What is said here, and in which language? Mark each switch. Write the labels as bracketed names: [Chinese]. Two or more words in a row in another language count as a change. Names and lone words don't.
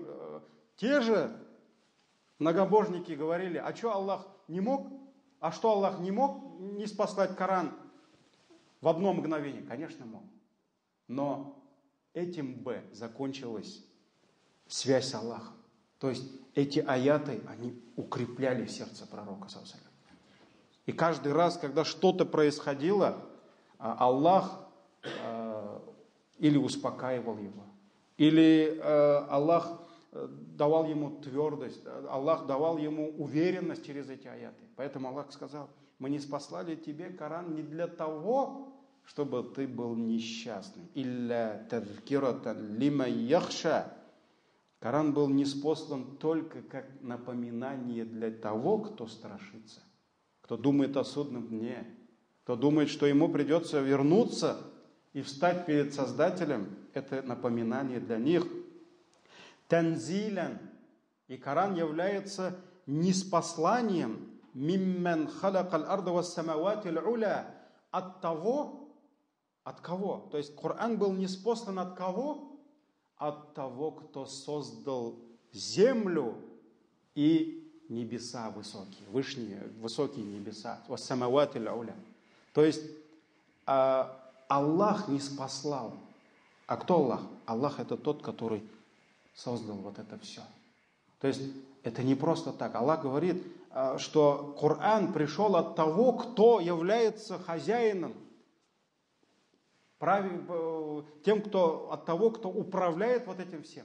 [Russian] Те же многобожники говорили: а что Аллах не мог? А что Аллах не мог не спаслать Коран в одно мгновение? Конечно, мог. Но этим закончилась связь с Аллахом. То есть эти аяты, они укрепляли сердце пророка, [Arabic] صلى الله عليه وسلم. [Russian] И каждый раз, когда что-то происходило, Аллах или успокаивал его, или Аллах давал ему твердость, Аллах давал ему уверенность через эти аяты. Поэтому Аллах сказал: мы не спаслали тебе Коран не для того, чтобы ты был несчастный. [Arabic] إلا تذكرة لمن يخشى. [Russian] Коран был ниспослан только как напоминание для того, кто страшится, кто думает о судном дне, кто думает, что ему придется вернуться и встать перед Создателем. Это напоминание для них. Танзилян. И Коран является ниспосланием [Arabic] ممن خلق الأرض والسماوات العلى. [Russian] От того, от кого? То есть Коран был ниспослан от кого? От того, кто создал землю и небеса высокие, высокие небеса. [Arabic] والسماوات العلى. [Russian] То есть Аллах не спаслал. А кто Аллах? Аллах — это тот, который создал вот это все. То есть это не просто так. Аллах говорит, что Коран пришел от того, кто является хозяином, тем, от того, кто управляет вот этим всем.